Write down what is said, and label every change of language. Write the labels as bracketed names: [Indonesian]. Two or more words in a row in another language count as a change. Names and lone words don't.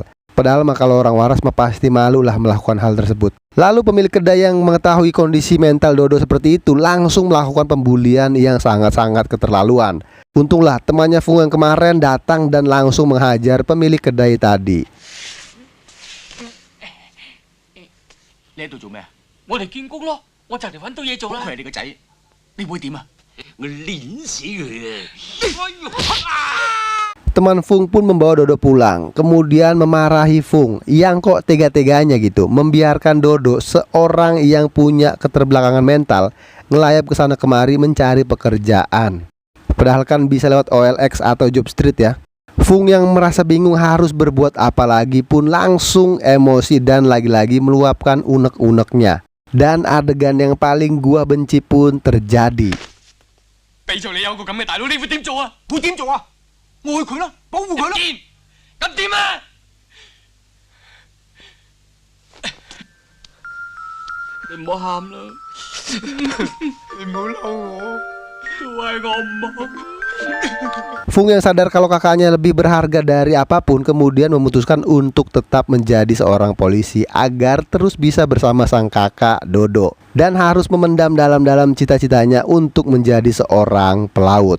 [Indonesian] Padahal mah kalau orang waras mah pasti malu lah melakukan hal tersebut. Lalu pemilik kedai yang mengetahui kondisi mental Dodo seperti itu langsung melakukan pembulian yang sangat-sangat keterlaluan. Untunglah temannya Fung yang kemarin datang dan langsung menghajar pemilik kedai tadi. [Cantonese] 你喺度做咩啊？我嚟見工咯，我就嚟揾到嘢做啦。佢係你個仔，你會點啊？我碾死佢啊！ [Indonesian] Teman Fung pun membawa Dodo pulang, kemudian memarahi Fung yang kok tega-teganya gitu membiarkan Dodo, seorang yang punya keterbelakangan mental, ngelayap ke sana kemari mencari pekerjaan. Padahal kan bisa lewat OLX atau Job Street ya. Fung yang merasa bingung harus berbuat apa lagi pun langsung emosi dan lagi-lagi meluapkan unek-uneknya. Dan adegan yang paling gua benci pun terjadi. [Cantonese] 俾咗你有個咁嘅大佬，你會點做啊？會點做啊？ 愛佢啦，保護佢啦。咁點啊？你唔好喊啦，你唔好嬲我，都係我唔好。 [Indonesian] Fung yang sadar kalau kakaknya lebih berharga dari apapun kemudian memutuskan untuk tetap menjadi seorang polisi agar terus bisa bersama sang kakak Dodo, dan harus memendam dalam-dalam cita-citanya untuk menjadi seorang pelaut.